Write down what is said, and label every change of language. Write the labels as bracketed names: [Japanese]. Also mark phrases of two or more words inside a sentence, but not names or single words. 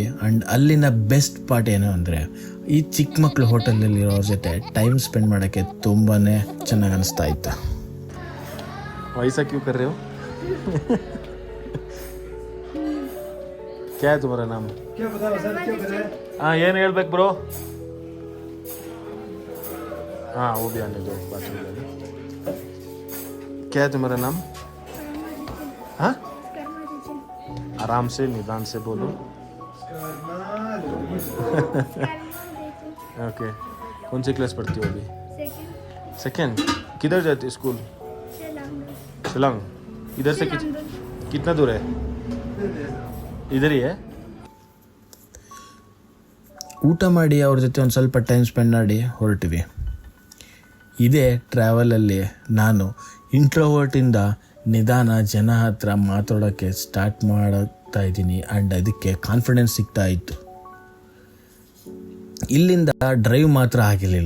[Kannada] ಆ್ಯಂಡ್ ಅಲ್ಲಿನ ಬೆಸ್ಟ್ ಪಾರ್ಟ್ ಏನು ಅಂದರೆ, ಈ ಚಿಕ್ಕ ಮಕ್ಕಳು ಹೋಟೆಲಲ್ಲಿರೋರ ಜೊತೆ ಟೈಮ್ ಸ್ಪೆಂಡ್ ಮಾಡೋಕ್ಕೆ ತುಂಬಾ ಚೆನ್ನಾಗಿ ಅನಿಸ್ತಾ ಇತ್ತು. [Hindi] वयसा क्यूँ कर रे हो? क्या तुम्हारा नाम? [Kannada] ಹಾಂ, ಏನು ಹೇಳ್ಬೇಕು ಬ್ರೋ? [Hindi] हाँ वो भी आने दो बाथरूम में. क्या है तुम्हारा नाम? हाँ, आराम से निदान से बोलो. ओके. कौन सी क्लास पढ़ती हो अभी? सेकेंड. किधर जाती है स्कूल? शिलांग. इधर से कितना दूर है? इधर ही है. [Kannada] ಊಟ ಮಾಡಿ ಅವ್ರ ಜೊತೆ ಒಂದು ಸ್ವಲ್ಪ ಟೈಮ್ ಸ್ಪೆಂಡ್ ಮಾಡಿ ಹೊರಟಿವಿ. ಇದೇ ಟ್ರಾವೆಲಲ್ಲಿ ನಾನು ಇಂಟ್ರೋವರ್ಟಿಂದ ನಿಧಾನ ಜನ ಹತ್ರ ಮಾತಾಡೋಕ್ಕೆ ಸ್ಟಾರ್ಟ್ ಮಾಡ್ತಾ ಇದ್ದೀನಿ. ಆ್ಯಂಡ್ ಅದಕ್ಕೆ ಕಾನ್ಫಿಡೆನ್ಸ್ ಸಿಗ್ತಾ ಇತ್ತು. ಇಲ್ಲಿಂದ ಡ್ರೈವ್ ಮಾತ್ರ ಆಗಿರಲಿಲ್ಲ.